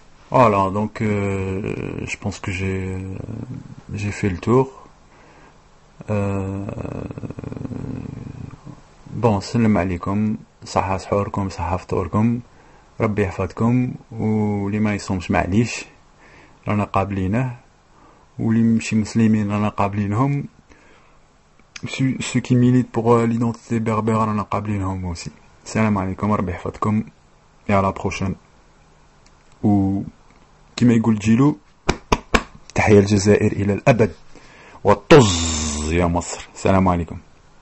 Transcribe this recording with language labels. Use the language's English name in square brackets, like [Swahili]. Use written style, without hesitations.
[French] Voilà, donc je pense que j'ai fait le tour. [Arabic] Bon, salam alaikum, صحة سحوركم صحة فطوركم ربي يحفظكم واللي ما يصومش معليش رانا قابلينه واللي مشي مسلمين رانا قابلينهم [French] ceux qui militent pour l'identité berbère [Arabic] رانا قابلينهم [French] aussi. [Arabic] Salam alaikum, ربي يحفظكم [French] et à la prochaine. [Arabic] و كما يقول جيلو تحيا الجزائر إلى الأبد والطز يا مصر. السلام عليكم.